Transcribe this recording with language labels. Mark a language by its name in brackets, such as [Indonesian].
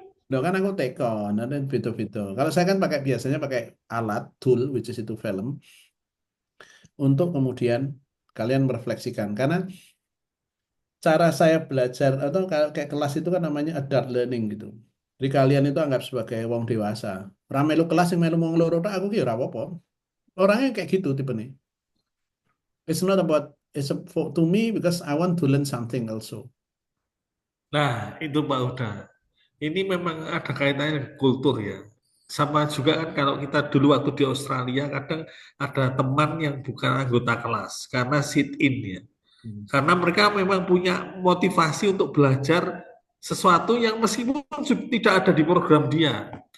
[Indonesian] Nah, kan aku take on, ada beda-beda. Kalau saya kan biasanya pakai alat, tool, [English] which is [Indonesian] itu film, untuk kemudian kalian merefleksikan. Karena cara saya belajar, atau kayak kelas itu kan namanya adult learning gitu. Jadi kalian itu anggap sebagai wong dewasa. Ramelu kelas yang melu mau ngeloro tok, aku kira apa. Orangnya kayak gitu tipe nih. [English] It's not about, to me because I want to learn something also. [Indonesian] Nah, itu Pak Uda. Ini memang ada kaitannya dengan kultur ya. Sama juga kan kalau kita dulu waktu di Australia, kadang ada teman yang bukan anggota kelas karena sit in ya. Karena mereka memang punya motivasi untuk belajar sesuatu yang meskipun tidak ada di program dia.